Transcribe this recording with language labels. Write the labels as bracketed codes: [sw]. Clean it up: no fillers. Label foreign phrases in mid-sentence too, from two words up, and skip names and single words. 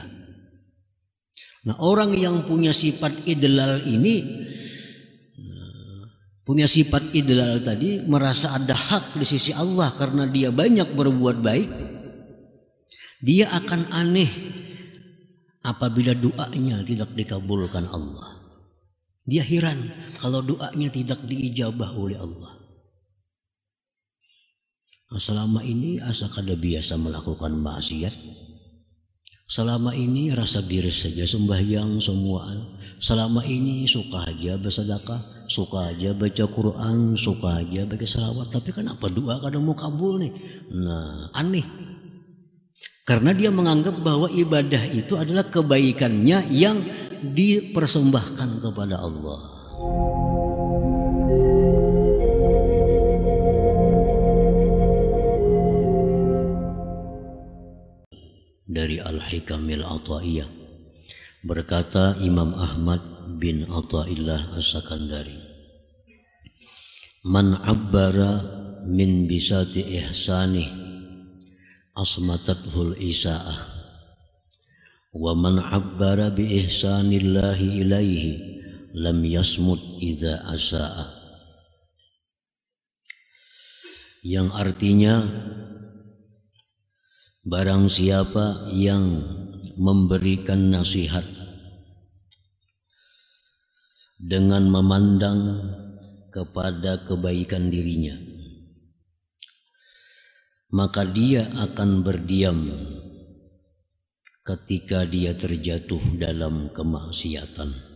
[id] Nah, orang yang punya sifat idlal ini, punya sifat idlal tadi, merasa ada hak di sisi Allah karena dia banyak berbuat baik, dia akan aneh apabila doanya tidak dikabulkan Allah. Dia heran kalau doanya tidak diijabah oleh Allah. [bjn] Nah, selama ini asa kada biasa melakukan maksiat. Selama ini rasa biris saja sembahyang semuaan. [id] Selama ini suka aja bersedekah, suka aja baca Quran, suka aja baca salawat. Tapi kenapa doa kadang mau kabul nih? Nah, aneh. Karena dia menganggap bahwa ibadah itu adalah kebaikannya yang dipersembahkan kepada Allah. Dari Al-Hikamil Ata'iyah, berkata Imam Ahmad bin Ata'illah As-Sakandari, [ar] من عبر من بساط إحسانه أصمتته الإساءة ومن عبر بإحسان الله إليه لم يصمت إذا أساء. [id] Yang artinya, barang siapa yang memberikan nasihat dengan memandang kepada kebaikan dirinya, maka dia akan berdiam ketika dia terjatuh dalam kemaksiatan.